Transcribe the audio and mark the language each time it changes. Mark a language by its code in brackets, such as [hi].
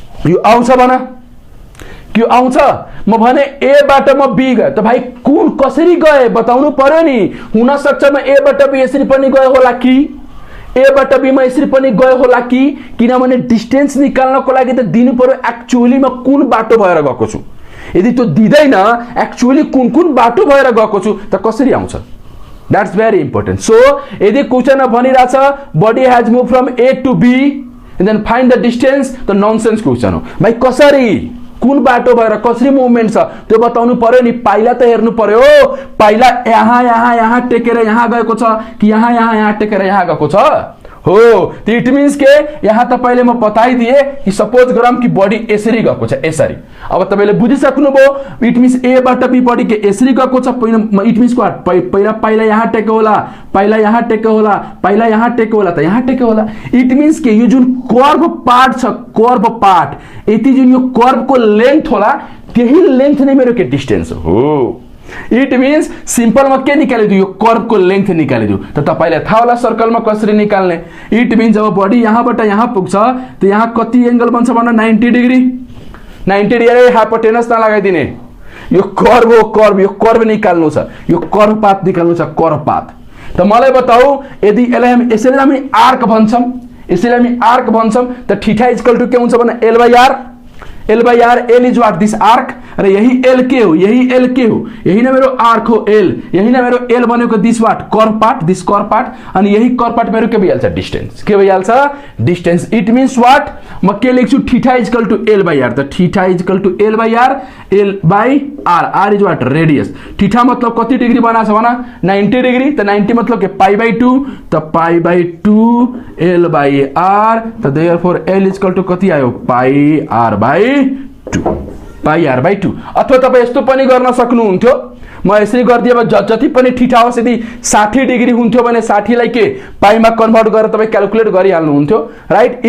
[ne] यो आउँछ भन, के आउँछ? म भने ए बाट म बी गए त भाइ कुन कसरी गए बताउनु पर्यो नि। हुन सक्छ म ए बाट बी यसरी पनि गए होला कि एबाट बीमा यसरी पनि गयो होला कि किनभने डिस्टेन्स निकाल्नको लागि त दिनु पर्यो एक्चुअली म कुन बाटो भएर गएको छु। यदि त्यो दिदैन एक्चुअली कुन कुन बाटो भएर गएको छु त कसरी आउँछ? [en] That's very important. [ne] सो यदि question भनिरहेछ [en] body has move from A to B and then find the distance [ne] त नॉनसेंस क्वेश्चन हो भाई। कसरी कुन बाटो भएर कसरी मुभमेन्ट छ त्यो बताउनु पर्यो नि। पाइला त हेर्नु पर्यो, पाइला यहाँ टेकेर यहाँ गएको छ कि यहाँ टेकेर यहाँ गएको छ हो। तो इट मीन्स के यहाँ तपाईले म बताइदिए कि सपोज गरम कि बडी यसरी गएको छ यसरी। अब तपाईले बुझिसक्नुभयो इट मीन्स ए बाट बी बडी के यसरी गएको छ। इट मीन्स पहिला पाइला यहाँ टेके होला, पाइला यहाँ टेके होला, पाइला यहाँ टेके होला त यहाँ टेके होला। इट मीन्स के यो जुन कर्व पार्ट छ, कर्व पार्ट यति जुन यो कर्व को लेंथ होला त्यही लेंथ नै मेरो के डिस्टेंस हो। इट मीन्स सिंपल में के निकालिदियो, यो कर्व को लेंथ निकालिदियो। त तपाईलाई थाहा होला सर्कल में कसरी निकाल्ने। इट मीन्स जब बडी यहाँबाट यहाँ पुग्छ त यहाँ कति एंगल बन्छ भन्न 90 डिग्री। 90 डिग्री हाइपोटेनस नलगाइदिने, यो कर्व हो कर्व, यो कर्व निकाल्नु छ, यो कर्व पाथ निकाल्नु छ, कर्व पाथ। त मलाई बताऊ यदि यसलाई हामी यसरी हामी आर्क भन्छौं, यसरी हामी आर्क भन्छौं त थीटा इक्वल टु के हुन्छ भन्न L by R। [en] L by R, L is what? This arc। [ne] अरे यही L के हो, यही L के हो, यही ना मेरो आर्क हो L, यही ना मेरो L बनेको this what curve part, this curve part. अनि यही कर्व पार्ट मेरो के भइहाल्छ डिस्टेंस, के भइहाल्छ डिस्टेंस। इट मीन्स वाट म के लेख्छु theta equal to L by R। त theta equal to L by R, L by R, R is what radius. Theta मतलब कति डिग्री बनाछ भना 90 डिग्री। त 90 मतलब के पाई बाई 2, त pi by 2 L by R। त देयरफोर L इक्वल टु कति आयो पाई R by 2, pie R by 2। अथवा तपाई यस्तो पनि गर्न सक्नुहुन्थ्यो, म यसरी गर्दिए जति पनि थीटा होस् यदि 60 डिग्री हुन्थ्यो भने 60 लाई के पाइमा कन्भर्ट गरेर तपाई क्याल्कुलेट गरिहाल्नुहुन्थ्यो, राइट।